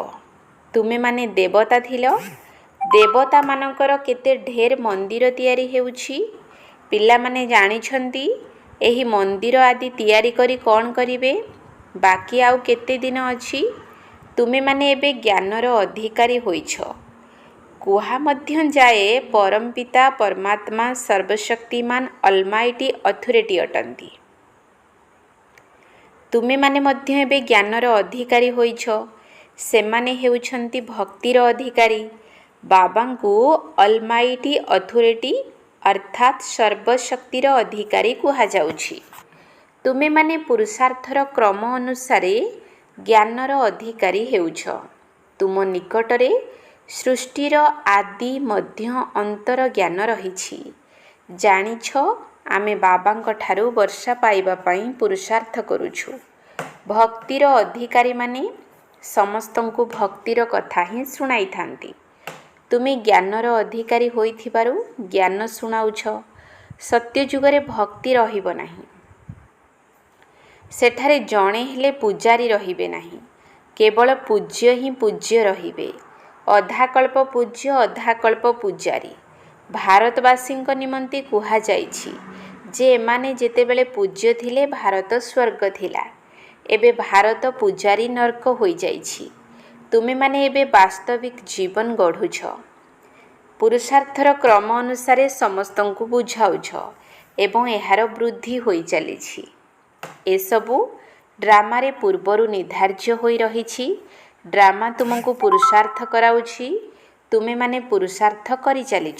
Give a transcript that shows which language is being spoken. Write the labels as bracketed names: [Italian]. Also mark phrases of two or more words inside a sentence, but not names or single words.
[Odia] ତୁମେ ମାନେ ଦେବତା ଥିଲ, ଦେବତା ମାନଙ୍କର କେତେ ଢେର ମନ୍ଦିର ତିଆରି ହେଉଛି। ପିଲା ମାନେ ଜାଣିଛନ୍ତି ଏହି ମନ୍ଦିର ଆଦି ତିଆରି କରି କୋନ କରିବେ। ବାକି ଆଉ କେତେ ଦିନ ଅଛି। ତୁମେ ମାନେ ଏବେ ଜ୍ଞାନର ଅଧିକାରୀ ହୋଇଛ। କୁହା ମଧ୍ୟ ଯାଏ ପରମପିତା ପରମାତ୍ମା ସର୍ବଶକ୍ତିମାନ [English] almighty authority [Odia] ଅଟନ୍ତି। ତୁମେ ମାନେ ମଧ୍ୟ ଏବେ ଜ୍ଞାନର ଅଧିକାରୀ ହୋଇଛ। ସେମାନେ ହେଉଛନ୍ତି ଭକ୍ତିର ଅଧିକାରୀ। ବାବାଙ୍କୁ [English] almighty authority [Odia] ଅର୍ଥାତ ସର୍ବଶକ୍ତିର ଅଧିକାରୀ କୁହା ଯାଉଛି। ତୁମେ ମାନେ ପୁରୁଷାର୍ଥର କ୍ରମ ଅନୁସାରେ ଜ୍ଞାନର ଅଧିକାରୀ ହେଉଛ। ତୁମ ନିକଟରେ ସୃଷ୍ଟିର ଆଦି ମଧ୍ୟ ଅନ୍ତର ଜ୍ଞାନ ରହିଛି। ଜାଣିଛ ଆମେ ବାବାଙ୍କ ଠାରୁ ବର୍ଷା ପାଇବା ପାଇଁ ପୁରୁଷାର୍ଥ କରୁଛୁ। ଭକ୍ତିର ଅଧିକାରୀ ମାନେ ସମସ୍ତଙ୍କୁ ଭକ୍ତିର କଥା ହିଁ ଶୁଣାଇ ଥାନ୍ତି। ତୁମେ ଜ୍ଞାନର ଅଧିକାରୀ ହୋଇଥିବାରୁ ଜ୍ଞାନ ଶୁଣାଉଛ। ସତ୍ୟ ଯୁଗରେ ଭକ୍ତି ରହିବ ନାହିଁ। ସେଠାରେ ଜଣେ ହେଲେ ପୂଜାରୀ ରହିବେ ନାହିଁ, କେବଳ ପୂଜ୍ୟ ହିଁ ପୂଜ୍ୟ ରହିବେ। ଅଧା କଳ୍ପ ପୂଜ୍ୟ ଅଧା କଳ୍ପ ପୂଜାରୀ। ଭାରତବାସୀଙ୍କ ନିମନ୍ତେ କୁହା ଯାଇଛି ଯେ ଏମାନେ ଯେତେବେଳେ ପୂଜ୍ୟ ଥିଲେ ଭାରତ ସ୍ୱର୍ଗ ଥିଲା। ଏବେ ଭାରତ ପୂଜାରୀ ନରକ ହୋଇ ଯାଇଛି। ତୁମେମାନେ ଏବେ ବାସ୍ତବିକ ଜୀବନ ଗଢ଼ୁଛ। ପୁରୁଷାର୍ଥର କ୍ରମ ଅନୁସାରେ ସମସ୍ତଙ୍କୁ ବୁଝାଉଛ ଏବଂ ଏହାର ବୃଦ୍ଧି ହୋଇ ଚାଲିଛି। ଏସବୁ ଡ୍ରାମାରେ ପୂର୍ବରୁ ନିର୍ଦ୍ଧାର୍ଯ୍ୟ ହୋଇ ରହିଛି। ଡ୍ରାମା ତୁମକୁ ପୁରୁଷାର୍ଥ କରାଉଛି। ତୁମେମାନେ ପୁରୁଷାର୍ଥ କରିଚାଲିଛ।